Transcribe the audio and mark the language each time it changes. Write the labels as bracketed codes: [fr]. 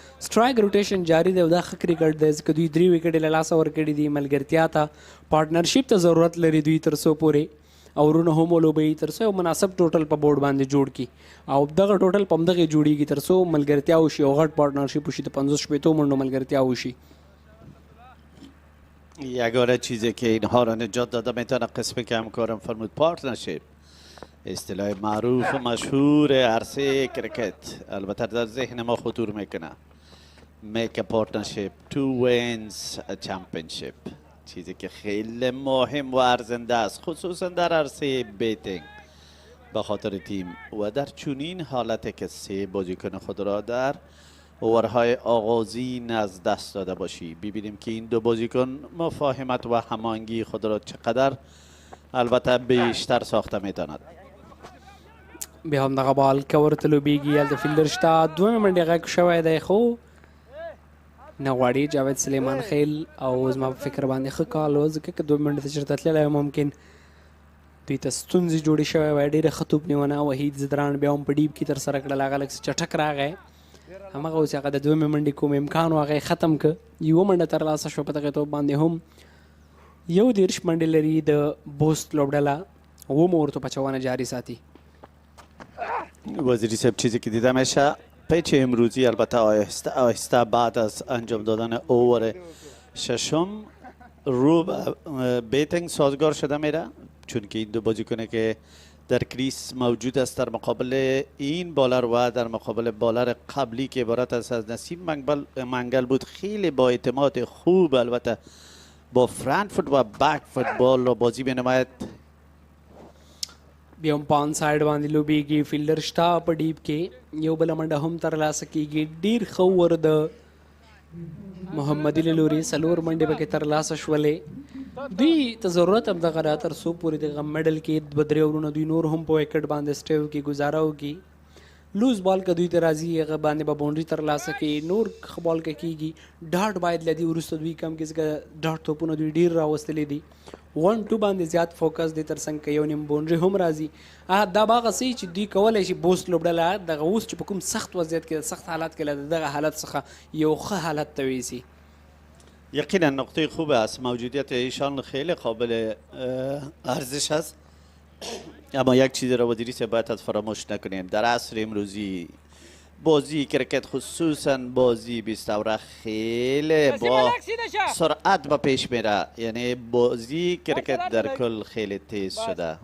[ps] سټرایک روټیشن جاری دی او دا ښه کرکټ دی ځکه دوی 3 وکټې له لاسه ورکړي دي. ملګرتیا ته، پارټنرشپ ته ضرورت لري دوی تر څو پورې او ورونه هم ولوبوي تر څو یو مناسب ټوټل په بورډ باندې جوړ کړي او دغه ټوټل په همدغې جوړیږي تر څو ملګرتیا وشي او غټ پارټنرشپ وشي د 50 شپېتو منډو ملګرتیا وشي. [fa] یگانه چیزی که اینها را نجات داده میتونه قسمی که همکارم فرمود پارتنرشپ، اصطلاح معروف و مشهور عرصه کرکت، البته در ذهن ما خطور میکنه. [en] make a partnership, 2 wins a championship، [fa] چیزی که خیلی مهم و ارزنده است خصوصا در عرصه بیتینگ به خاطر تیم و در چنین حالتی که 3 بازیکن خود را در اوورهای آغازین از دست داده باشی. ببینیم که این 2 بازیکن مفاهمت و هماهنگی خود را چقدر البته بیشتر ساخته میتواند. [ps] بیا هم دغه بال که ورته لوبیږي هلته فیلډر شته، دویمه منډې غږ شوی دی خو نه غواړي جاوید سلیمان خیل او زما په فکر باندې ښه کال و ځکه که 2 منډې ته چېرته تللی ممکن دوی ته ستونزې جوړې شوی وای. ډېره ښه توپ نیونه وحید زدران بیا هم په ډیب کې ترسره کړل، هغه لږ چټک راغی، همغه اوس هغه د دویمې منډې کوم امکان و هغه یې ختم که. یوه منډه ترلاسه شوه په دغې توپ باندې هم 31 منډې لري د بوست لوبډله، اوومه ورته پچونه جاري ساتي. [fa] وزیری صاحب چیزی که دیده میشه پیچ امروزی البته آهسته آهسته بعد از انجام دادن اوور ششم رو بیتینگ سازگار شده میره، چون که این 2 بازیکنه که در کریس موجود است در مقابل این بالر و در مقابل بالر قبلی که عبارت است از نسیم منگل بود، خیلی با اعتماد خوب البته با فرنت فوت و بک فوتبال را بازی بنماید. [ps] بیا هم په آن سایډ باندې لوبیږي، فیلډر شته په ډیب کې، یو بله منډه هم ترلاسه کیږي. ډېر ښه اوور د محمدي له لورې 4 منډې پکې ترلاسه شولې. دوی ته ضرورت هم دغه ده تر څو پورې دغه میډل کې 2-3 اورونه دوی نور هم په وکټ باندې سټی وکړي، ګزاره وکړي. لوز بال که دوی ته راځي هغه باندې به باونډري ترلاسه کړي، نور ښه بال که کېږي ډاټ باید له دې وروسته دوی کم کړي ځکه ډاټ توپونه دوی ډېر راوستلي دي. 1-2 باندې زیات فوکس دی، تر څنګ که یو نیم باونډري هم راځي. دا به هغه څه چې دوی کولی شي بوست لوبډله دغه اوس چې په کوم سخت وضعیت کې سخت حالت کې له دغه حالت څخه یو ښه حالت ته ویسي. [fa] یقینا نقطه خوب است، موجودیت ایشان خیلی قابل ارزش است. اما یک چیز را وزیری صاحب باید فراموش نکنیم، در عصر امروزی بازی کرکت خصوصا بازی 20 اوره خیلی با سرعت به پیش میره، یعنی بازی کرکت در کل خیلی تیز شده.